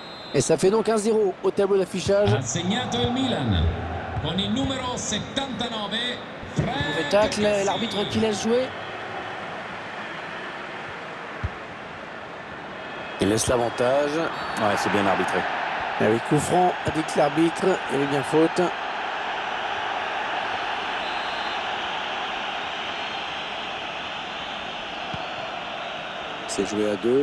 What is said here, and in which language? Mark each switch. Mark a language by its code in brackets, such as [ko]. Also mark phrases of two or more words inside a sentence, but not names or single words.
[fr] Et ça fait donc 1-0 au tableau d'affichage. [it] Ha segnato il Milan con il numero 79. [fr] Mauvais tacle, l'arbitre qui laisse jouer. Il laisse l'avantage. Ouais, c'est bien arbitré. Avec coup franc, indique l'arbitre. Il y avait bien faute. C'est joué à 2.